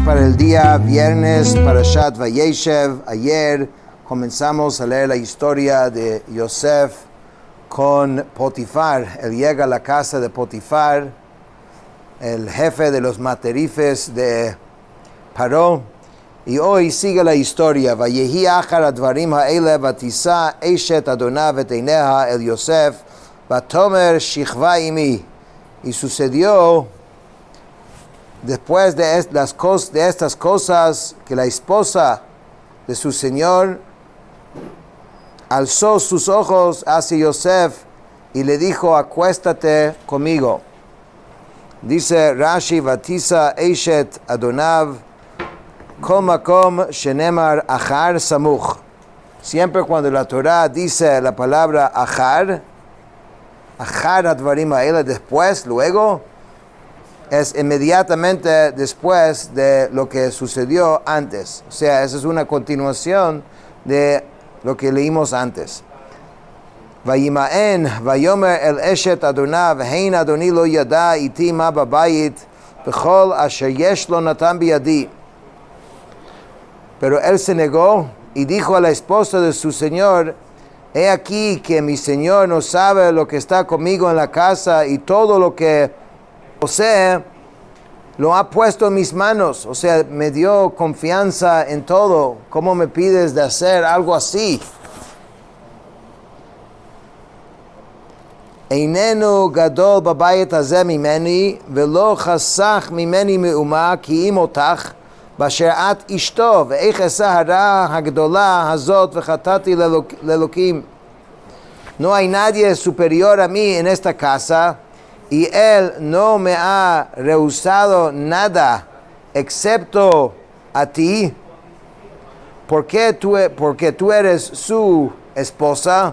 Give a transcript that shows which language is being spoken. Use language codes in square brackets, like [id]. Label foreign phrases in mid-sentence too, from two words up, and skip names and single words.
[es] el día viernes, Parashat Vayeshev. Ayer comenzamos a leer la historia de Yosef con Potifar. Él llega a la casa de Potifar, el jefe de los materifes de Paró. Y hoy sigue la historia. [he] ויהי אחר הדברים האלה ותשא אשת אדניו את עיניה אל יוסף ותאמר שכבה עמי. [es] Y sucedió después de estas cosas que la esposa de su señor alzó sus ojos hacia Yosef y le dijo: acuéstate conmigo. Dice Rashi: [he] ותשא אשת אדניו כל מקום שנאמר אחר סמוך. [es] Siempre cuando la Torah dice la palabra [he] אחר הדברים האלה, [es] después, luego, es inmediatamente después de lo que sucedió antes. O sea, esa es una continuación de lo que leímos antes. [he] וימאן ויאמר אל אשת אדניו הן אדני לא ידע אתי מה בבית וכל אשר יש לו נתן בידי. [es] Pero él se negó y dijo a la esposa de su señor: he aquí que mi señor no sabe lo que está conmigo en la casa, y todo lo que posee lo ha puesto en mis manos. O sea, me dio confianza en todo. ¿Cómo me pides de hacer algo así? [he] איננו גדול בבית הזה ממני ולא חשך ממני מאומה כי אם אותך באשר את אשתו ואיך אעשה הרעה הגדלה הזאת וחטאתי לאלהים. [es] No hay nadie superior a mí en esta casa, y él no me ha rehusado nada excepto a ti, porque tú eres su esposa.